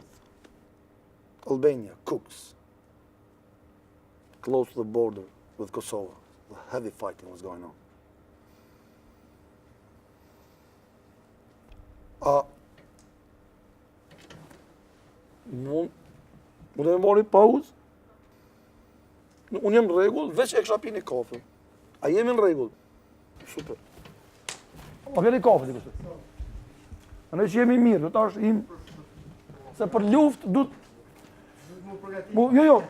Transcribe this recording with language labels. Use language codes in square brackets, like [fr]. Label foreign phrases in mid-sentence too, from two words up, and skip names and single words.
[en] Albania, Cooks, close to the border with Kosovo. The heavy fighting was going on. [sq] Unë e marri pauzë. Unë jam në rregull, veç e kisha pi një kafe. A jemi në rregull? Super. A vjen një kafe ti kështu. Ne që jemi mirë, do tash im se për luftë du jo.